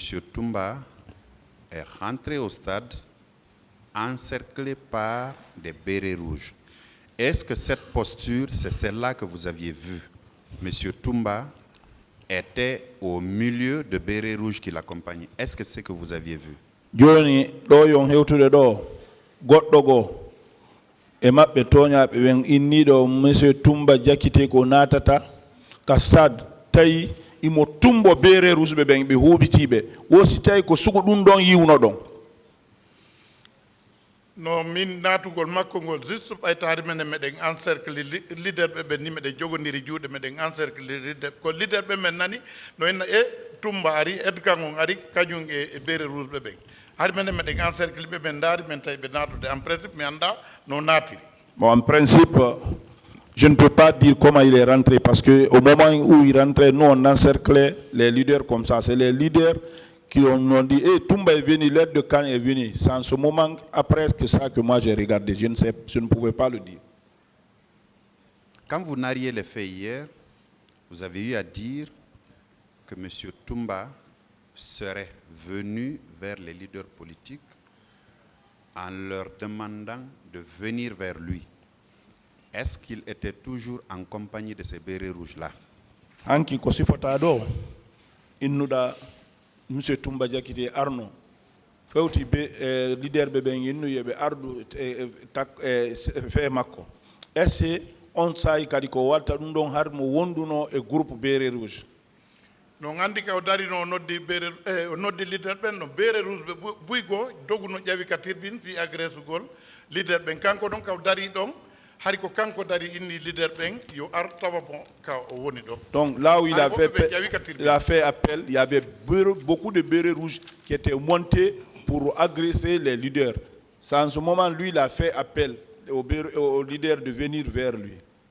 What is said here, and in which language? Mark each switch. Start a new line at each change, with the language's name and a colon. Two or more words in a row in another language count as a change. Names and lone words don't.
French: Toumba est rentré au stade encerclé par des bérets rouges. Est-ce que cette posture, c'est celle-là que vous aviez vue? M. Toumba était au milieu de bérets rouges qui l'accompagnaient. Est-ce que c'est ce que vous aviez vu?
Fula: Joni do yon hewtude do goddo go e mabbe toñaɓe wen inniɗo monsieur Toumba Diakité ko natata ka stade tawi imo tumbo
French: béré rouge
Fula: ɓe ɓen ɓe huɓitiɓe wosi tawi ko sugo ɗum ɗon yiwno ɗon. No min natugol makko ngol juste ɓaytare men meɗen
French: encercle leader
Fula: ɓe ɓen ni meɗen jogodiri juuɗe meɗen
French: encercle leader
Fula: ko leader ɓe men nani no enna Toumba ari Edgan on ari kañum e
French: béré rouge
Fula: ɓe ɓen hari men meɗen encercle ɓe ɓen daari men tawi ɓe natude
French: en principe
Fula: mi anda no natiri.
French: Bon, en principe, je ne peux pas dire comment il est rentré parce que au moment où il rentrait, nous on encerclait les leaders comme ça. C'est les leaders qui ont dit, hey, Toumba est venu, l'aide de Khan est venu. C'est en ce moment, après que ça, que moi j'ai regardé. Je ne pouvais pas le dire. Quand vous narriez les faits hier, vous avez eu à dire que M. Toumba serait venu vers les leaders politiques en leur demandant de venir vers lui. Est-ce qu'il était toujours en compagnie de ces bérets rouges-là?
Fula: Anki ko sifata do innuda monsieur Toumba Diakité Arno fewti be leader be ben innu yebe ardu fe makko esse on say kadi ko watta dum don har mo wonduno e
French: groupe Béré Rouge
Fula: no gandi ka o dari no noddi Béré o noddi leader ben no
French: Béré Rouge
Fula: be buygo doguno ƴawi ka tirbin fi agresse gol leader ben kanko don ka o dari don hari ko kanko dari inni leader ben yo ar tawa bon ka o woni do.
French: Donc là où il a fait appel, il y avait beaucoup de Bérés rouges qui étaient montés pour agresser les leaders. C'est en ce moment lui il a fait appel aux leaders de venir vers lui.